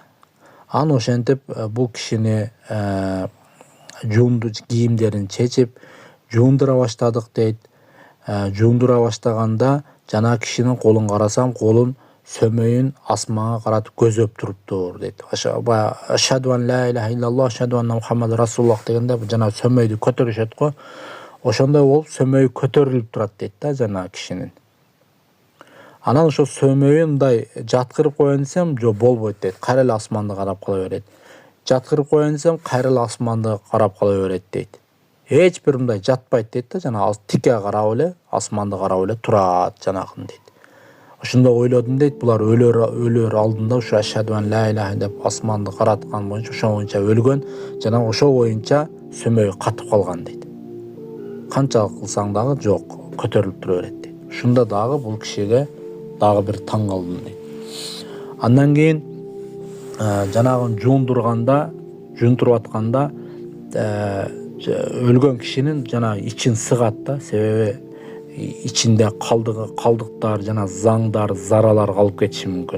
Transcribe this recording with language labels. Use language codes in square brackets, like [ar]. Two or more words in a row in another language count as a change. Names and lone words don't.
[ky] Анан ошентип бул кишини кийимдерин чечип жуундура баштадык дейт. Жуундура баштаганда жана кишинин колун карасам, колун сөмөйүн асманга каратып көзөп туруптур дейт. [ar] أشهد أن لا إله إلا الله، أشهد أن محمدا رسول الله [ky] дегенде жана сөмөйдү көтөрүшөт го. Ошондой болуп сөмөйү көтөрүлүп турат дейт да жана кишинин. Анан ошо сөмөйүн мындай жаткырып коеюн десем, жок болбойт дейт. Кайра эле асманды карап кала берет. Жаткырып коеюн десем, кайра эле асманды карап кала берет дейт. Эч бир мындай жатпайт дейт да, жана тике карап эле, асманды карап эле турат жанагын дейт. Ошондо ойлодум дейт, булар өлөр алдында ушу [ar] أشهد أن لا إله [ky] деп асманды караткан боюнча, ошо боюнча өлгөн, жана ошо боюнча сөмөй катып калган дейт. Канчалык кылсаң дагы жок, көтөрүлүп тура берет дейт. Ушунда дагы бул кишиге дагы бир таң калдым дейт. Андан кийин жанагын жуунтуруп атканда өлгөн кишинин жана ичин сыгат да, себеби ичинде калдыктар жана заңдар, заралар калып кетиши мүмкүн.